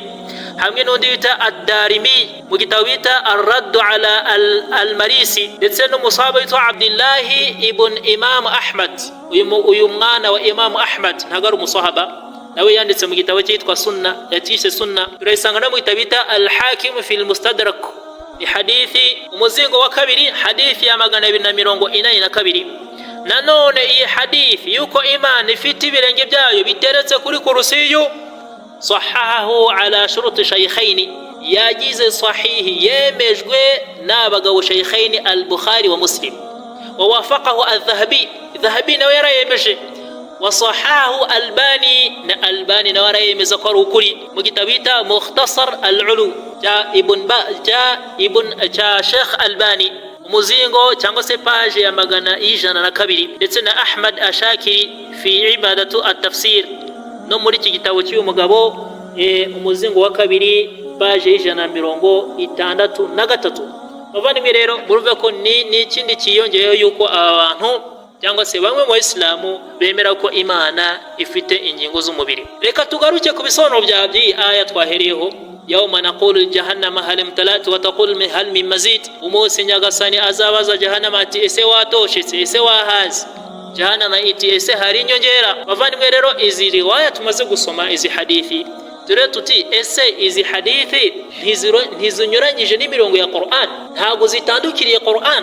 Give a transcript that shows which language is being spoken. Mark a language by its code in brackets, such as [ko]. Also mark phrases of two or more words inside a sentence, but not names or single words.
[rw] Hamwe n'undi bita Ad-Darimi mu gitabo bita Ar-Radd ala al-Marisi, ndetse n'umusahaba witwa Abdullah ibn Imam Ahmad. Uyu mwana wa Imam Ahmad ntago ari umusahaba, nawe yanditse mu gitabo cyitwa Sunna, yatise Sunna. Turayisanga no mu gitabo bita Al-Hakim fi al-Mustadrak, ni hadithi umuzingo wa kabiri, hadithi ya 242. Nanone iyi hadithi yuko Imana ifite ibirenge byayo biteretse kuri kursiyu, [ar] sahahahu ala shuruti shaykhaini, [rw] yagize sahihi, yemejwe n'abagabo [ar] shaykhaini al-Bukhari wa Muslim. ووافقه الذهبي [rw] nawe yarayemeje. [ar] Wa sahahahu Albani [rw] nawe yarayemeza ko ari ukuri mu gitabo bita Mukhtasar al-Ulu cha Sheikh Albani, umuzingo cyangwa se page ya 102. Ndetse na Ahmad Ashakiri fi ibadatu at-tafsir, no muri iki gitabo cy'uyu mugabo umuzingo wa kabiri page y'163. Bavandimwe rero muruve ko ni ikindi kiyongeyeho yuko abantu cyangwa se bamwe mu Islamu bemera ko Imana ifite ingingo z'umubiri. Reka tugaruke ku bisobanuro bya aya twahereyeho. [ar] يوم نقول جهنم هل امتلأت وتقول هل من مزيد. [rw] Umunsi Nyagasani azabaza Jahannama ati ese watoshetse, ese wahaze. Jahannama iti ese hari inyongera. Bavandimwe rero izi riwaya tumaze gusoma, izi hadithi dore tuti ese izi hadithi ntizinyuranyije n'imirongo ya Qur'an, ntago zitandukiriye Qur'an.